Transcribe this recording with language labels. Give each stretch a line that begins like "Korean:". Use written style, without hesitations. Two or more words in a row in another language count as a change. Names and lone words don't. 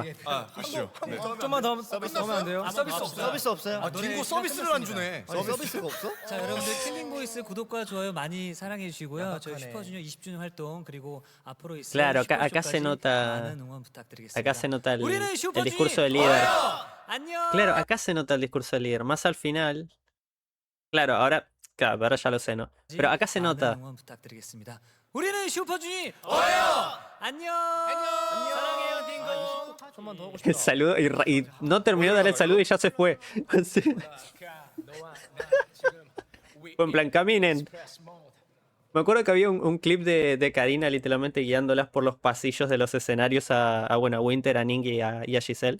Korean: 좀만 더 하면 안 돼요? 서비스 없어요? 딩고 서비스를 안 주네. 서비스가 없어? 자 여러분들 킬링보이스 구독과 좋아요 많이 사랑해 주시고요. 저희 슈퍼주니어 20주년 활동 그리고 앞으로 있을
Spanish: Claro, acá
Korean: 슈퍼쇼까지
Spanish: se nota-
Korean: 많은 응원 부탁드리겠습니다.
Spanish: Acá se nota el
Korean: 우리는 슈퍼주니!
Spanish: discurso del líder.
Korean: 안녕.
Spanish: Claro, acá se nota el discurso del líder. Más al final. Claro, ahora ya lo sé, ¿no? Pero acá se
Korean: 많은
Spanish: nota.
Korean: 응원 부탁드리겠습니다. 우리는 슈퍼주니. 안녕. 사랑해요 딩고. 좀만 더 하고
Spanish: El saludo y no terminó de dar el saludo y ya se fue. Sí. Fue en plan, caminen. Me acuerdo que había un clip de Karina literalmente guiándolas por los pasillos de los escenarios bueno, a Winter, a Ning y a Giselle.